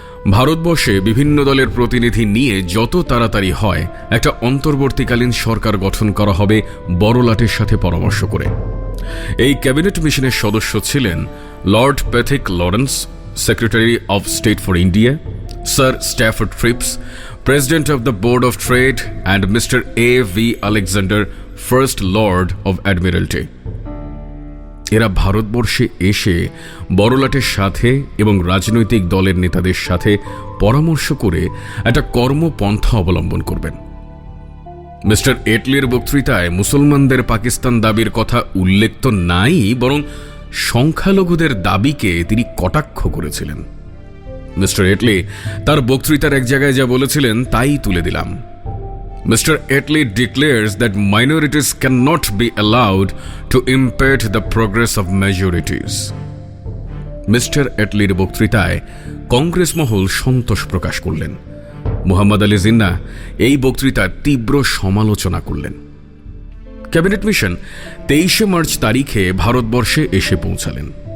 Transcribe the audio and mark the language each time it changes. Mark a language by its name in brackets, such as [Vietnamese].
[Bangla] ভারতবর্ষে বিভিন্ন দলের প্রতিনিধি নিয়ে যত তাড়াতাড়ি হয় একটা অন্তর্বর্তীকালীন সরকার গঠন করা হবে বড়লাটের সাথে পরামর্শ করে। এই ক্যাবিনেট মিশনের সদস্য ছিলেন Lord Pethick Lawrence, secretary of state for India, [English] Sir Stafford Cripps, President of the Board of Trade, and Mr. A.V. Alexander, First Lord of Admiralty. [Bangla] এরা ভারতবর্ষে এসে বড়লাটের সাথে এবং রাজনৈতিক দলের নেতাদের সাথে পরামর্শ করে একটা কর্মপন্থা অবলম্বন করবেন। মিস্টার এটলির বক্তৃতায় মুসলমানদের পাকিস্তান দাবির কথা উল্লেখ তো নাই, বরং সংখ্যালঘুদের দাবিকে তিনি কটাক্ষ করেছিলেন। মিস্টার এটলি তার বক্তৃতার এক জায়গায় যা বলেছিলেন তাই তুলে দিলাম। [English] Mr. Etley declares that minorities cannot be allowed to impede the progress of majorities. [Bangla] Mister এটলির বক্তৃতায় কংগ্রেস মহল সন্তোষ প্রকাশ করলেন। মুহাম্মদ আলী জিন্নাহ এই বক্তৃতার তীব্র সমালোচনা করলেন। ক্যাবিনেট মিশন 23 মার্চ তারিখে ভারতবর্ষে এসে পৌঁছালেন।